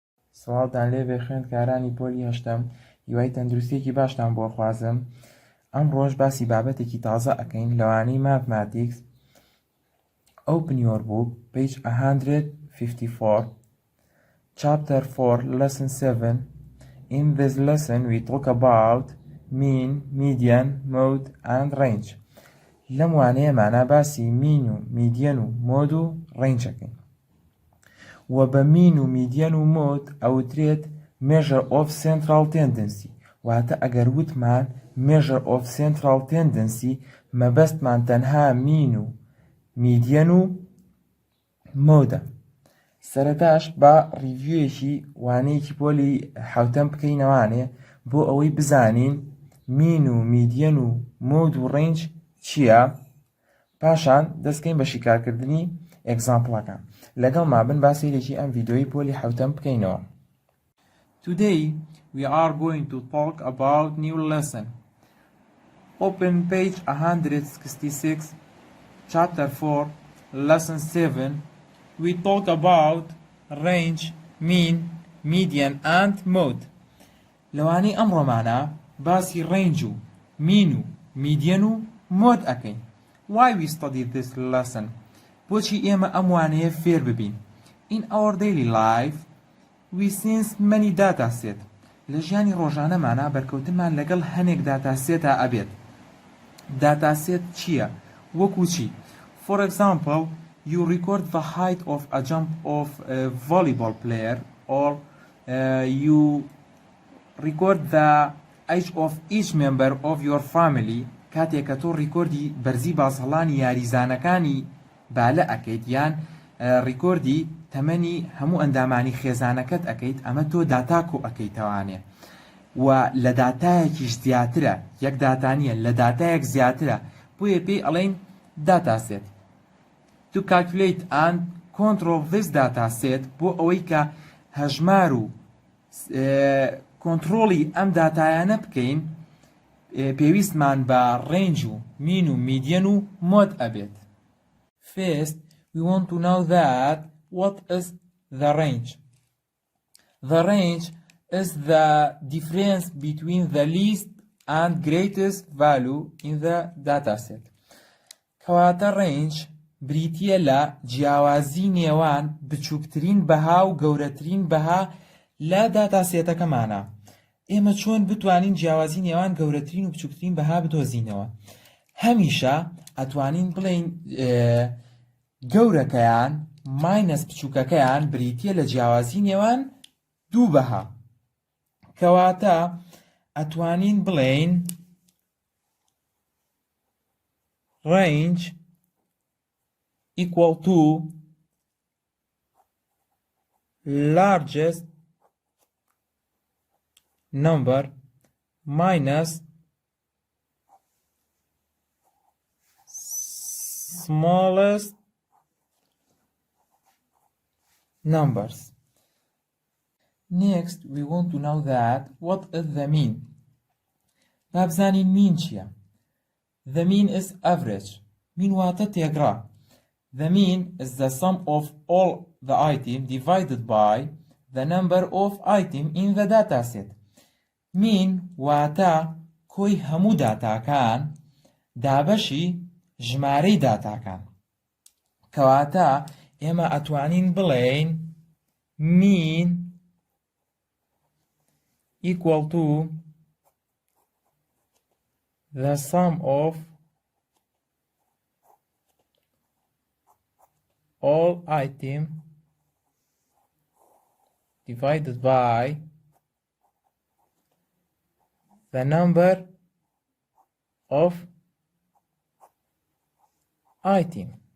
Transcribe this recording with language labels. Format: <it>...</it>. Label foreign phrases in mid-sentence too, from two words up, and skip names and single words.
<ckb>سڵاوتان لێبێ خوێندکارانی پۆلی هەشتم، هیوای تەندروستیەکی باشتان بۆ خوازم. ئەمڕۆژ باسی بابەتێکی تازە ئەکەین لەوانەی ماتماتیکس.</ckb> <en>Open your book, page 154, chapter 4, lesson 7. In this lesson we talk about mean, median, mode and range.</en> <ckb>لەم وانەیەمانە باسی مین و میدیەن و مۆد و ڕێنج ئەکەین. و بە مین و میدیەن و مۆد ئەوترێت</ckb> <en>measure of central tendency،</en> <ckb>واتە ئەگەر وتمان</ckb> <en>measure of central tendency</en> <ckb>مەبەستمان تەنها مین و میدیەن و مۆدە. سەرەتاش بە ڕیڤیوێکی وانەیەکی پۆلی حوتەم بکەینەوانێ بۆ ئەوەی بزانین مین و میدیەن و مۆد و ڕێنج چییە، پاشان دەستکەین بە شیکارکردنی ئێگزامپڵەکان. لەگەڵ مابن باسێکی ئەم ڤیدیۆی پۆلی حوتەم بکەینەوە.</ckb> <en>Today we are going to talk about new lesson. Open page 166, chapter 4, lesson 7. We talk about range, mean, median and mode.</en> <ckb>لەوانەی ئەمڕۆمانە باسی range و mean و median و mode ئەکەین.</ckb> <en>Why we study this lesson?</en> <ckb>بۆچی ئێمە ئەم وانەیە فێر ببین؟</ckb> <en>In our daily life we sense many data set.</en> <ckb>لە ژیانی ڕۆژانەمانە بەرکەوتنمان لەگەڵ هەنێک</ckb> <en>data set</en> <ckb>ە ئەبێت.</ckb> <en>Data set</en> <ckb>چییە؟ وەکو چی؟</ckb> <en>For example, you record the height of a jump of a volleyball player, or you record the age of each member of your family.</en> <ckb>کاتێک کە تۆ ڕیکۆردی بەرزی باسەڵانی یاریزانەکانی بالە ئەکەیت یان ڕیکۆردی تەمەنی هەموو ئەندامانی خێزانەکەت ئەکەیت، ئەمە تۆ داتاکۆ ئەکەیتەوانێ و لە داتایەکیش زیاترە، یەک داتانیە لە داتایەک زیاترە، بۆیە پێی ئەڵێن داتاسێت.</ckb> <en>To calculate and control this data set،</en> <ckb>بۆ ئەوەی کە هەژمار و کۆنتڕۆڵی ئەم داتایانە بکەین، پێویستمان بە ڕێنج و مین و میدیەن و مۆد ئەبێت.</ckb> <en>First, we want to know that what is the range. The range is the difference between the least and greatest value in the dataset.</en> <ckb>کەواتە range بریتیە لە جیاوازی نێوان بچووکترین بەها و گەورەترین بەها لە داتاسێتەکەمانە. ئێمە چۆن بتوانین جیاوازی نێوان گەورەترین و بچووکترین بەها بدۆزینەوە؟ هەمیشە ئەتوانین بڵێین گەورەکەیان ماینەس بچووکەکەیان بریتیە لە جیاوازی نێوان دوو بەها. کەواتە ئەتوانین بڵێین</ckb> <en>range equal to largest number minus smallest numbers. Next, we want to know that what is the mean.</en> <ckb>بابزانین mean چییە؟</ckb> <en>The mean is average.</en> <ckb>Mean واتە تێگڕا.</ckb> <en>The mean is the sum of all the items divided by the number of items in the dataset.</en> <ckb>Mean واتە کۆی هەموو داتاکان دابەشی ژمارەی داتاکان. کەواتە ئێمە ئەتوانین بڵێین mean</ckb> <en>equal to the sum of all items divided by the number of items.</en>